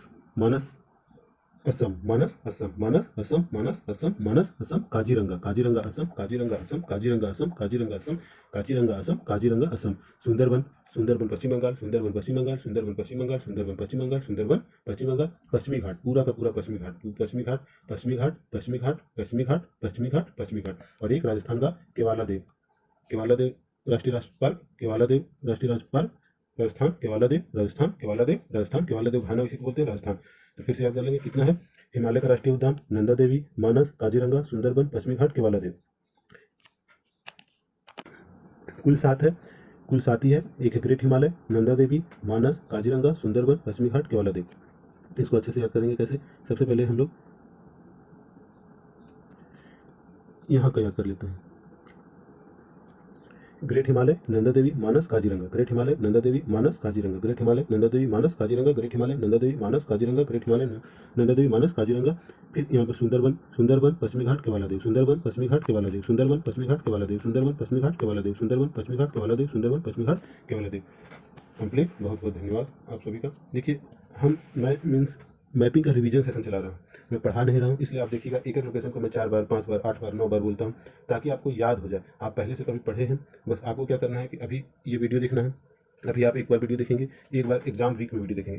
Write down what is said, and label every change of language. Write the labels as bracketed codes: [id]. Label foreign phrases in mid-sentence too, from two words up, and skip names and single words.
[hi] मानस असम। मानस असम। मानस असम। मानस असम। मानस असम। काजीरंगा। काजीरंगा असम। काजीरंगा असम। काजीरंगा असम। काजीरंगा असम। काजीरंगा असम। काजीरंगा असम। सुंदरबन। सुंदरबन पश्चिम बंगाल। सुंदरबन पश्चिम बंगाल। सुंदरबन पश्चिम बंगाल। सुंदरबन पश्चिम बंगाल। सुंदरबन पश्चिम बंगाल। पश्चिमी घाट, पूरा का पूरा पश्चिमी घाट। पश्चिमी घाट। पश्चिमी घाट। पश्चिमी घाट। पश्चिमी घाट। पश्चिमी घाट। पश्चिमी घाट। और एक राजस्थान का केवाला देव। केवाला देव राष्ट्रीय पार्क। केवाला देव राष्ट्रीय पार्क राजस्थान। केवाला देव राजस्थान। केवाला देव राजस्थान। केवाला देव घाना इसी को बोलते हैं, राजस्थान। तो फिर से याद कर लेंगे कितना है। हिमालय का राष्ट्रीय उद्यान नंदा देवी, मानस, काजीरंगा, सुंदरबन, पश्चिमी घाट, केवाला देव। कुल 7 है, कुल 7 ही है। एक है ग्रेट हिमालय, नंदा देवी, मानस, काजीरंगा, सुंदरबन, पश्चिमी घाट, केवाला देव। इसको अच्छे से याद करेंगे कैसे। सबसे पहले हम लोग यहाँ का याद कर लेते हैं। ग्रेट हिमालय, नंदा देवी, मानस, काजीरंगा। ग्रेट हिमालय, नंदा देवी, मानस, काजीरंगा। ग्रेट हिमालय, नंदा देवी, मानस, काजीरंगा। ग्रेट हिमालय, नंदा देवी, मानस, काजीरंगा। ग्रेट हिमालय, नंदा देवी, मानस, काजीरंगा। फिर यहाँ पर सुंदरबन। सुंदरबन पश्चिमी घाट, केवाला देव। सुंदरबन पश्चिमी घाट, केवाला देव। सुंदरबन पश्चिमी घाट, केवाला देव। सुंदरबन पश्चिमी घाट, केवाला देव। सुंदरबन पश्चिमी घाट, केवाला देव। सुंदरबन पश्चिमी घाट, केवाला देव। कंप्लीट। बहुत बहुत धन्यवाद आप सभी का। देखिए मैं [en] means mapping [hi] का [en] revision session [hi] चला रहा हूँ, मैं पढ़ा नहीं रहा हूँ, इसलिए आप देखिएगा एक एक लोकेशन को मैं 4 बार 5 बार 8 बार 9 बार बोलता हूँ ताकि आपको याद हो जाए। आप पहले से कभी पढ़े हैं, बस आपको क्या करना है कि अभी ये वीडियो देखना है। अभी आप एक बार वीडियो देखेंगे, एक बार [en] exam week [hi] में वीडियो देखेंगे।